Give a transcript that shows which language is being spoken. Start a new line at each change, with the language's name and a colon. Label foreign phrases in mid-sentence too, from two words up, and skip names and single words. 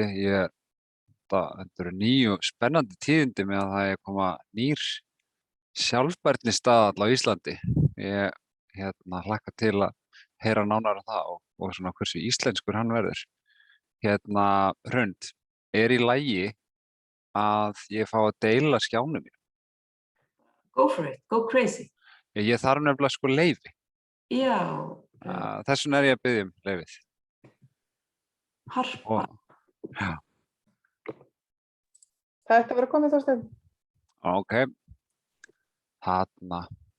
Icelandic: Þetta eru ný og spennandi tíðindi með að það er koma nýr sjálfbærni staðall á Íslandi. Ég hlakka til að heyra nánar það og svona hversu íslenskur hann verður. Hrund, er í lagi að ég fá að deila skjánum mér?
English: Go for it, go crazy.
Icelandic: Ég þarf nefnilega leyfi. Já. Þess vegna er ég að biðja leyfið. Harpa. Já. Það ætti að vera komið Þorsteinn. Ok. Þarna.